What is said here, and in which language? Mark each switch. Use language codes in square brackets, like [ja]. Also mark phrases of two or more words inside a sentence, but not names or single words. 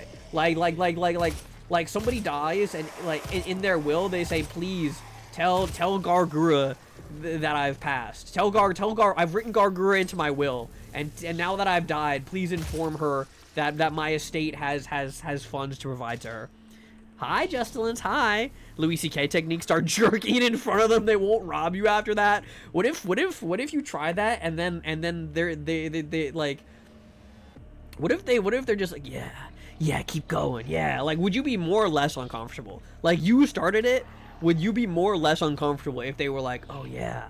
[en] Like somebody dies and like in their will they say, please tell Gargura that I've passed. Tell Gar I've written Gargura into my will, and now that I've died, please inform her that my estate has funds to provide to her. Hi, Justilins, hi. Louis C.K. technique, start jerking in front of them. They won't rob you after that. What if you try that and then they like, what if they're just like, yeah, keep going. Yeah, like, would you be more or less uncomfortable? Like, you started it, would you be more or less uncomfortable if they were like, oh yeah?